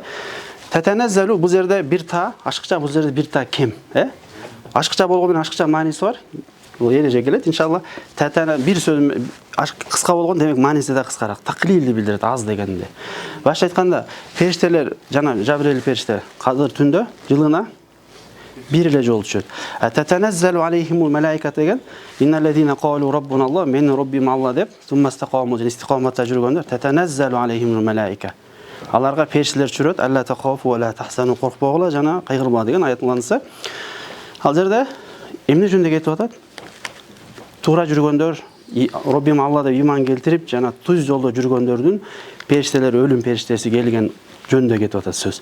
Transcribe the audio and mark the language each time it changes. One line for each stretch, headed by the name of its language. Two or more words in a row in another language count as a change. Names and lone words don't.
Kyrgyz: Татаназзалу бул жерде бир та, ашыкча бул жерде бир та кем, Ашыкча болгон менен ашыкча мааниси бар. Бул эреже келет, иншалла. Татана бир сөз кыска болгон, демек мааниси да кыскараак. Таклилди билдирет, аз дегенде. Башка айтканда, периштелер жана Жабрил периште Кадыр түндө жылына бир эле жолу түшөт.
Arabic: تتنزل عليهم الملائكة
Kyrgyz: деген
Arabic: إن الذين قالوا ربنا الله,
Kyrgyz: мен Роббим Алла деп,
Arabic: ثم استقاموا,
Kyrgyz: истиқаматта жүргөндөр,
Arabic: تتنزل عليهم الملائكة.
Kyrgyz: Аларга периштелер түшүрөт,
Arabic: ألا تخافوا ولا تحزنوا,
Kyrgyz: коркпогула жана кайгырбагыла деген аятланса. Ал жерде эмне жөнүндө кетип атат? Туура жүргөндөр, Роббим Алла деп иман келтирип, жана туз жолдо жүргөндөрдүн периштелер, өлүм периштеси келген жөнүндө кетип атат сөз.